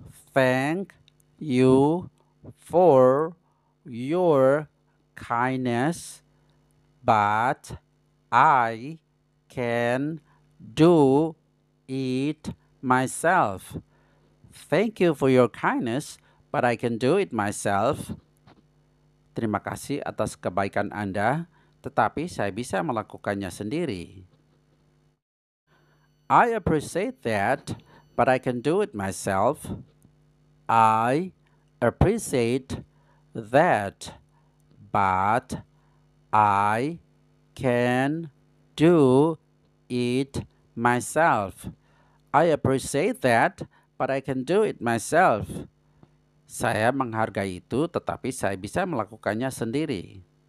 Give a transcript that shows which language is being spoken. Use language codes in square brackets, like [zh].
[en] Thank you for your kindness, but I can do it myself. Thank you for your kindness, but I can do it myself. [id] Terima kasih atas kebaikan Anda, tetapi saya bisa melakukannya sendiri. [en] I appreciate that, but I can do it myself. I appreciate that, but I can do it myself. I appreciate that, but I can do it myself. [id] Saya menghargai itu, tetapi saya bisa melakukannya sendiri.